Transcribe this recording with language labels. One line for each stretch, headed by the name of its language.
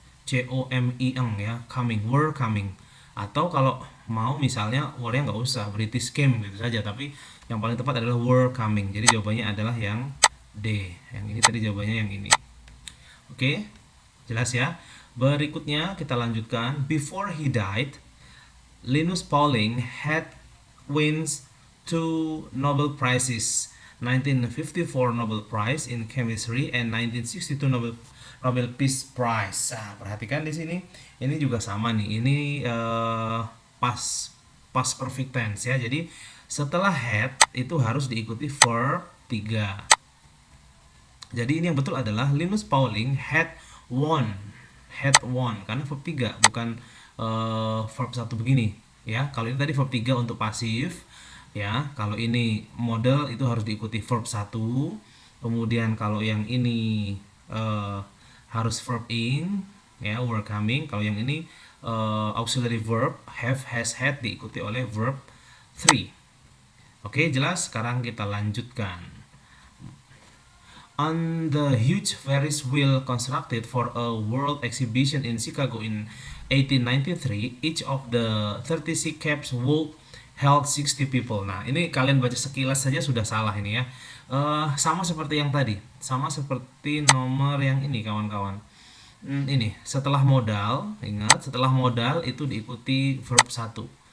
Indonesian: C-O-M-I-N ya,
English: coming. Were coming.
Indonesian: Atau kalau mau misalnya were-nya nggak usah, British came gitu saja. Tapi yang paling tepat adalah were coming. Jadi jawabannya adalah yang D. Yang ini tadi jawabannya yang ini. Oke, jelas ya. Berikutnya kita lanjutkan.
English: Before he died, Linus Pauling had wins 2 Nobel Prizes, 1954 Nobel Prize in Chemistry and 1962 Nobel Peace Prize.
Indonesian: Nah, perhatikan di sini, ini juga sama nih. Ini past perfect tense ya. Jadi setelah had itu harus diikuti verb 3. Jadi ini yang betul adalah
English: Linus Pauling had won
Indonesian: karena verb 3 bukan verb 1 begini ya. Kalau ini tadi verb 3 untuk pasif ya. Kalau ini model itu harus diikuti verb 1. Kemudian kalau yang ini harus verb ing ya, were coming. Kalau yang ini auxiliary verb have, has, had diikuti oleh verb 3. Oke, jelas. Sekarang kita lanjutkan.
English: On the huge Ferris wheel constructed for a world exhibition in Chicago in 1893, each of the 36 cabs would held 60 people.
Indonesian: Nah, ini kalian baca sekilas saja sudah salah ini ya. Sama seperti yang tadi, sama seperti nomor yang ini kawan-kawan. Ini setelah modal, ingat setelah modal itu diikuti verb 1.